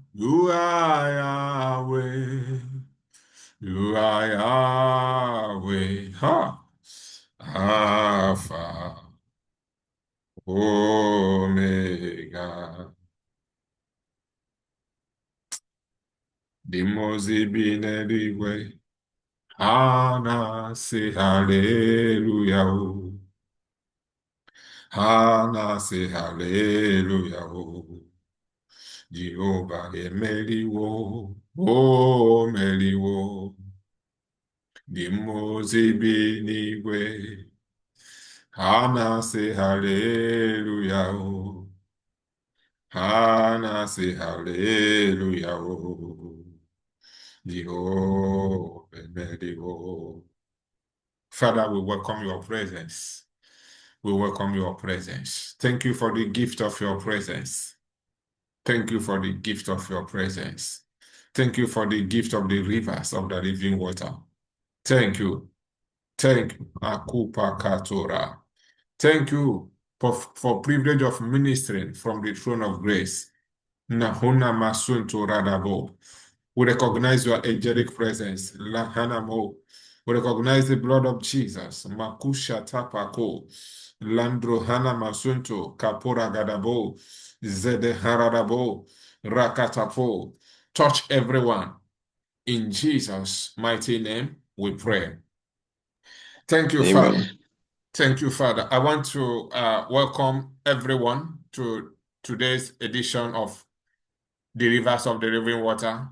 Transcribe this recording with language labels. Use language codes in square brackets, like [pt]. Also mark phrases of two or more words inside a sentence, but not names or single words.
[en] You are Yahweh. You are Yahweh. Ha. Alpha. Omega. [ig] The Moses bi n'eluigwe. Ha na-asị haleluya o. Ha na-asị haleluya o. Jehova emeliwo. O meliwo. The Moses bi n'igwe. Ha na-asị haleluya o. Ha na-asị haleluya o. Jehovah emeliwo. [en] Father, we welcome your presence. We welcome your presence. Thank you for the gift of your presence. Thank you for the gift of your presence. Thank you for the gift of the rivers of the living water. Thank you. Thank you. Akupa Katora. Thank you for privilege of ministering from the throne of grace. Nahuna Masunto Radabo. We recognize your angelic presence. Lahanamo. We recognize the blood of Jesus. Makusha Tapako. Landro Hana Masunto. Kapora Gadabo. Zede Haradabo. Rakatapo. Touch everyone. In Jesus' mighty name, we pray. Thank you, Father. Amen. Thank you, Father. I want to welcome everyone to today's edition of the Rivers of the Living Water.